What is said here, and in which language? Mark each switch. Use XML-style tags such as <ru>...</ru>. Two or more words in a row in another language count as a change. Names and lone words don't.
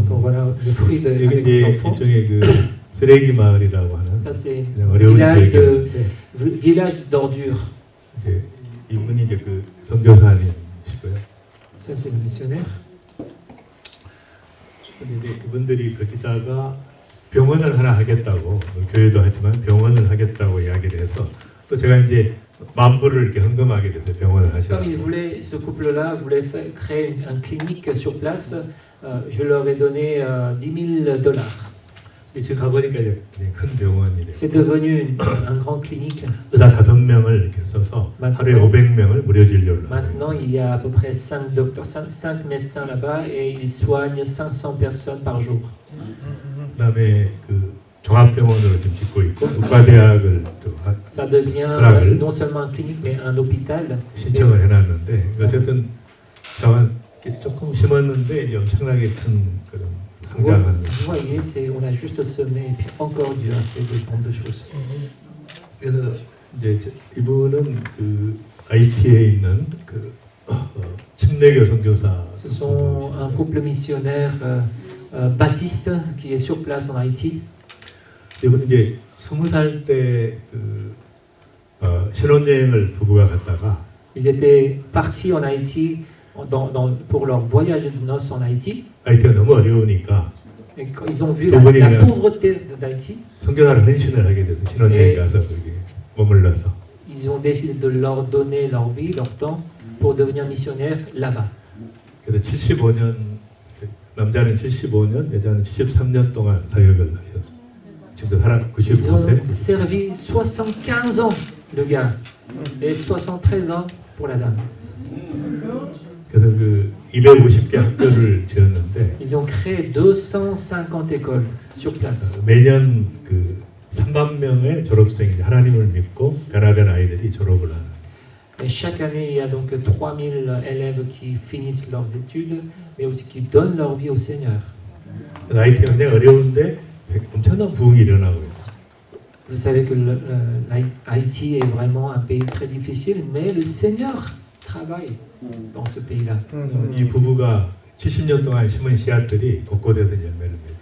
<fr>Donc voilà le fruit de,</fr> <ko>여기</ko> <fr>avec les</fr> <ko>이제</ko> <fr>enfants.</fr> <ko>일종의 그 쓰레기 마을이라고 하는</ko> <fr>Ça c'est</fr> <ko>그냥 어려운 지역이었는데</ko> <fr>village d'ordures.</fr> <ko>이제 이분이 이제 그 선교사님이시고요.</ko> <fr>Ça, c'est le missionnaire.</fr> <ko>근데 이제 이분들이 거기다가 병원을 하나 하겠다고, 교회도 하지만 병원을 하겠다고 이야기를 해서 또 제가 이제 만불을 이렇게 헌금하게 돼서 병원을</ko> <fr>Comme</fr> <ko>하시라고.</ko> <fr>ils voulaient, ce couple-là voulait créer une clinique sur place, je leur ai donné $10,000.</fr> <ko>지금 가보니까 이제 큰 병원이래요.</ko> <fr>C'est devenu un grand clinique.</fr> <ko>의사 5명을 이렇게 써서 하루에 500명을 무료 진료를 하고</ko> <fr>Maintenant, il y a à peu près 5 docteurs, 5 médecins là-bas et ils soignent 500 personnes par jour.</fr> <ko>그다음에 그 종합병원으로 지금 짓고 있고 의과대학을 또</ko> <fr>Ça devient Voilà. non seulement une clinique mais un hôpital.</fr> <ko>신청을 해놨는데 어쨌든 다만 조금 심었는데 이제 엄청나게 큰 그런 성장하는.</ko> <fr>Vous voyez, on a juste semé et puis encore Dieu a fait de grandes choses.</fr> <ko>그래서 이제 이분은 그 IT에 있는 그 침례교 선교사.</ko> <fr>Ce sont un couple missionnaire baptiste qui est sur place en Haïti.</fr> <ko>이분은 이제 20살 때그 신혼여행을 부부가 갔다가</ko> <fr>Ils étaient partis en Haïti pour leur voyage de noces en Haïti.</fr> <ko>IT가 너무 어려우니까</ko> <fr>Et quand ils ont vu Donc, vous la dites, pauvreté d'Haïti,</fr> <ko>선교사를 헌신을 하게 돼서 신혼여행 가서 거기 머물러서</ko> <fr>ils ont décidé de leur donner leur vie, leur temps pour devenir missionnaires là-bas.</fr> <ko>그래서 75년 남자는 75년, 여자는 73년 동안 사역을 하셨어요. 지금도 살아</ko> <fr>Ils ont</fr> <ko>95세.</ko> <fr>servi 75 ans, le gars, et 73 ans pour la dame.</fr> <ko>그래서 그 250개 학교를 지었는데</ko> <fr>Ils ont créé 250 écoles sur place.</fr> <ko>매년 그 3만 명의 졸업생이 하나님을 믿고 변화된 아이들이 졸업을 하는.</ko> <fr>Et chaque année, il y a donc 3000 élèves qui finissent leurs études, mais aussi qui donnent leur vie au Seigneur.</fr> <ko>IT가 굉장히 어려운데 엄청난 부흥이 일어나고 있어요.</ko> <fr>Vous savez que Haïti est vraiment un pays très difficile, mais le Seigneur travaille dans ce pays-là.</fr> <ko>이 부부가 70년 동안 심은 씨앗들이 곳곳에서 열매를 맺어요.</ko>